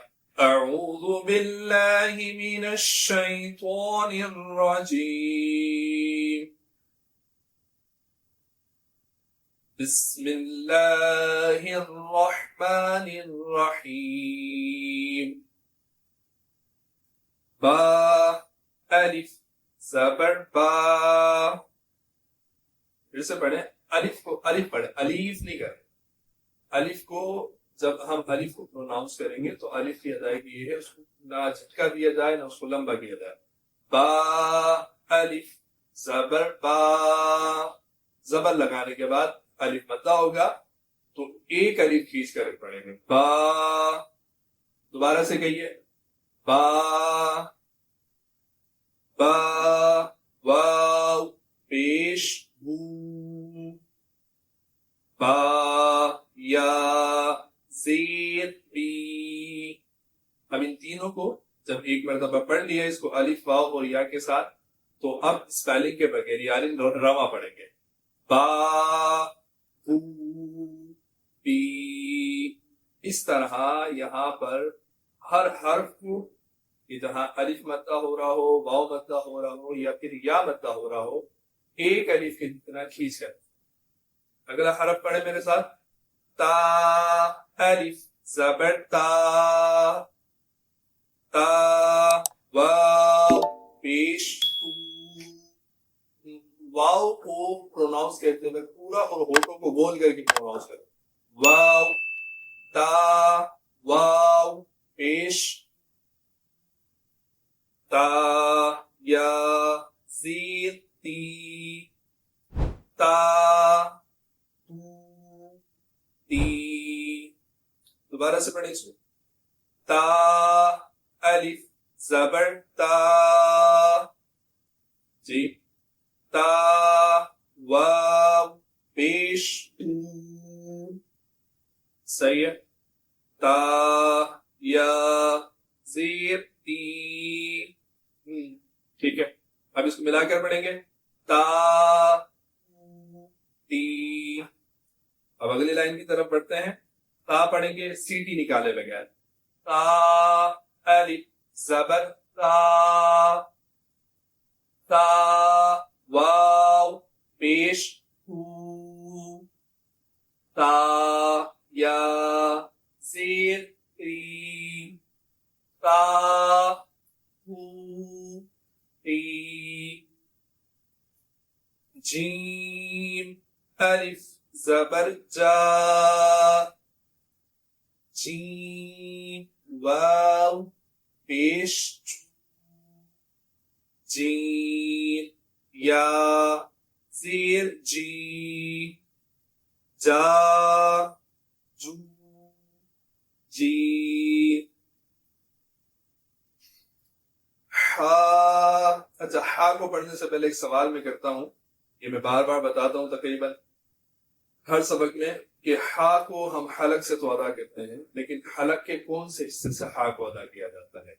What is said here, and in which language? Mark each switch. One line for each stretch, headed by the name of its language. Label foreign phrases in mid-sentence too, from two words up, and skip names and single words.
Arabic: اعوذ باللہ من الشیطان الرجیم، بسم اللہ الرحمن الرحیم.
Urdu: با الف زبر با. پھر سے پڑھیں، الف کو الف پڑھیں، الف نہیں کریں. الف کو جب ہم الف کو پروناؤنس کریں گے تو الف کی ادائیگی یہ ہے، اس کو نہ جھٹکا دیا جائے نہ اس کو لمبا کیا جائے. با الف زبر با، زبر لگانے کے بعد الف مدہ ہوگا تو ایک الف کھینچ کر پڑھیں گے. با، دوبارہ سے کہیے، با با، واو پیش بو، با یا زیر بی. اب ان تینوں کو جب ایک مرتبہ پڑھ لیا اس کو الف واو اور یا کے ساتھ، تو اب اسپیلنگ کے بغیر یعنی رواں پڑھیں گے. با بو بی. اس طرح یہاں پر ہر حرف کو جہاں الف مدہ ہو رہا ہو، واو مدہ ہو رہا ہو یا پھر یا مدہ ہو رہا ہو، ایک الف کی جتنا کھینچ کر. اگلا حرف پڑھے میرے ساتھ، تا الف زبر تا، تا واو پیش تو. واو کو پروناؤنس کرتے ہوئے پورا اور ہونٹوں کو گول کر کے پروناؤنس کرو. واو تا واو پیش تا یا زیر تی، تا تو تی. دوبارہ سے پڑھیں اس کو، تا الف زبر تا، جی، تا واو پیش تو، صحیح ہے، تا یا زیر تی. ٹھیک ہے، اب اس کو ملا کر پڑھیں گے، تا تی. اب اگلی لائن کی طرف بڑھتے ہیں، تا پڑھیں گے سی ٹی نکالے بغیر. تا الف زبر تا، تا واو پیش تو، تا یا زیر تی، تا تو تی. جیم الف زبر جا، جیم واو پیش جیم یا زیر جی، جا جو جی. ہا، اچھا ہا کو پڑھنے سے پہلے ایک سوال میں کرتا ہوں، یہ میں بار بار بتاتا ہوں تقریباً ہر سبق میں، کہ ہا کو ہم حلق سے تو ادا کرتے ہیں، لیکن حلق کے کون سے حصے سے ہا کو ادا کیا جاتا ہے؟